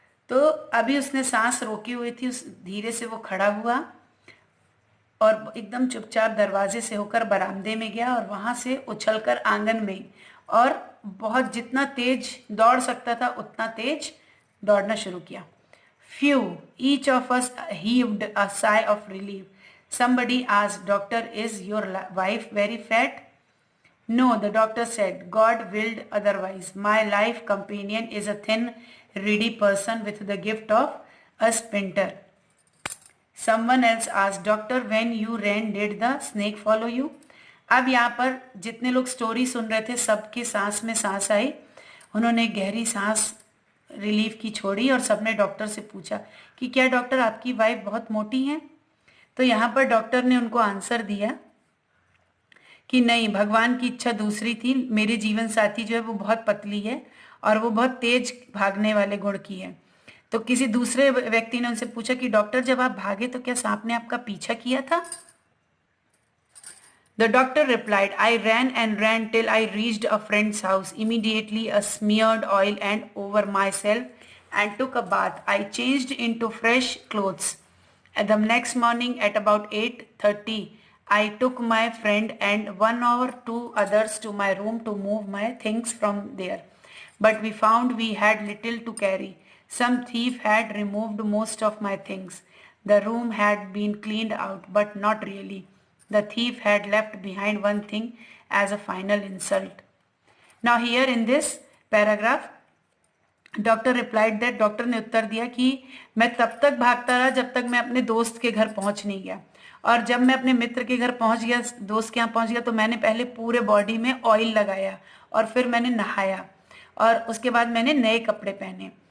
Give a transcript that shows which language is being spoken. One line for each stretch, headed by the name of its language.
Hindi: तो अभी उसने सांस रोकी हुई थी, उस धीरे से वो खड़ा हुआ और एकदम चुपचाप दरवाजे से होकर बरामदे में गया और वहां से उछलकर आंगन में, और बहुत जितना तेज दौड़ सकता था उतना तेज दौड़ना शुरू किया।
English: Phew! Each of us heaved a sigh of relief. Somebody asked, "Doctor, is your wife very fat?" "No," the doctor said. "God willed otherwise. My life companion is a thin, reedy person with the gift of a sprinter." Someone else asked, "Doctor, when you ran, did the snake follow you?"
Hindi: अब यहाँ पर जितने लोग story सुन रहे थे सबके सांस में सांस आई, उन्होंने गहरी सांस रिलीफ की छोड़ी और सबने डॉक्टर से पूछा कि क्या डॉक्टर आपकी वाइफ बहुत मोटी है? तो यहाँ पर डॉक्टर ने उनको आंसर दिया कि नहीं, भगवान की इच्छा दूसरी थी। मेरे जीवन साथी जो है वो बहुत पतली है और वो बहुत तेज भागने वाले गुण की है। तो किसी दूसरे व्यक्ति ने उनसे पूछा कि डॉक्टर जब आप भागे तो क्या सांप ने आपका पीछा किया था?
English: The doctor replied, "I ran and ran till I reached a friend's house. Immediately I smeared oil and over myself and took a bath. I changed into fresh clothes. And the next morning at about 8:30, I took my friend and one or two others to my room to move my things from there. But we found we had little to carry. Some thief had removed most of my things. The room had been cleaned out, but not really. The thief had left behind one thing as a final insult." Now here in this paragraph, doctor replied that,
Hindi: doctor ने उत्तर दिया कि मैं तब तक भागता रहा जब तक मैं अपने दोस्त के घर पहुंच नहीं गया, और जब मैं अपने मित्र के घर पहुंच गया, दोस्त के यहाँ पहुंच गया, तो मैंने पहले पूरे बॉडी में ऑयल लगाया और फिर मैंने नहाया और उसके बाद मैंने नए कपड़े पहने।